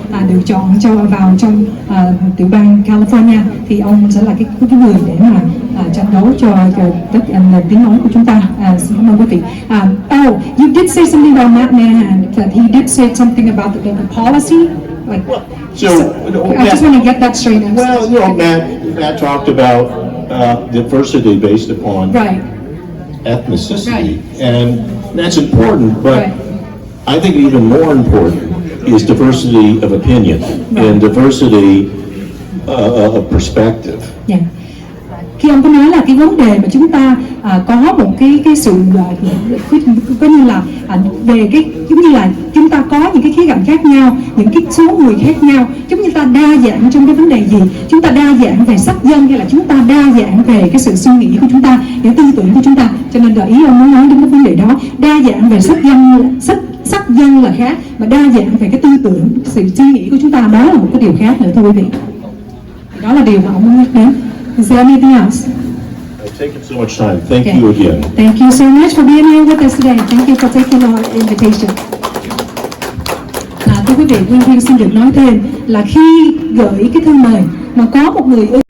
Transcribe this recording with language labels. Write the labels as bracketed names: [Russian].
[Vietnamese] được chọn vào trong tiểu bang California, thì ông sẽ là cái người để mà tranh đấu cho tiếng nói của chúng ta. Xin cảm ơn quý vị. [English] Oh, you did say something about Matt Mahan, that he did say something about the policy. Like, So, I just want to get that straight. well, Matt talked about diversity based upon Right. ethnicity, Right. and that's important, but Right. I think even more important is diversity of opinion and diversity of perspective. Yeah. [Vietnamese] Khi ông có nói là cái vấn đề mà chúng ta có một cái sự coi như là về cái giống như là chúng ta có những cái khía cạnh khác nhau, những cái số người khác nhau, giống như ta đa dạng trong cái vấn đề gì, chúng ta đa dạng về sắc dân hay là chúng ta đa dạng về cái sự suy nghĩ của chúng ta, những tư tưởng của chúng ta. Cho nên là ý ông muốn nói đến cái vấn đề đó, đa dạng về sắc dân là khác, mà đa dạng về cái tư tưởng, sự suy nghĩ của chúng ta đó là một cái điều khác nữa, thưa quý vị. Đó là điều mà ông muốn nhắc đến. [English] Is there anything else? I've taken so much time. Thank you again. Thank you so much for being here with us today. Thank you for taking our invitation. [Vietnamese] Thưa quý vị, Huyê xin được nói thêm là khi gửi cái thư mời mà có một người